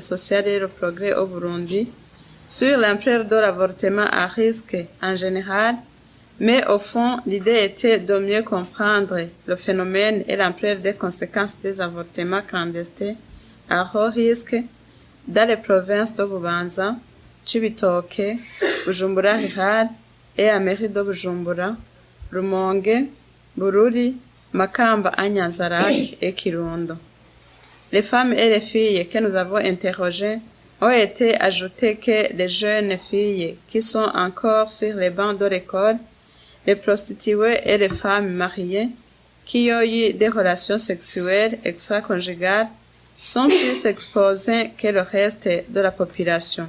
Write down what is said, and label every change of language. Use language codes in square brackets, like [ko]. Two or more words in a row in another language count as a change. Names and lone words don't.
[fr] social et le progrès au Burundi, sur l'ampleur de l'avortement à risque en général, mais au fond, l'idée était de mieux comprendre le phénomène et l'ampleur des conséquences des avortements clandestins à haut risque dans les provinces de Bubanza, Cibitoke, Bujumbura Rural et Ameri de Bujumbura, Rumonge, Bururi, Makamba à Nyanza-Lac et Kirundo. Les femmes et les filles que nous avons interrogées ont été ajoutées que les jeunes filles qui sont encore sur les bancs de l'école, les prostituées et les femmes mariées qui ont eu des relations sexuelles extra-conjugales sont plus exposées que le reste de la population.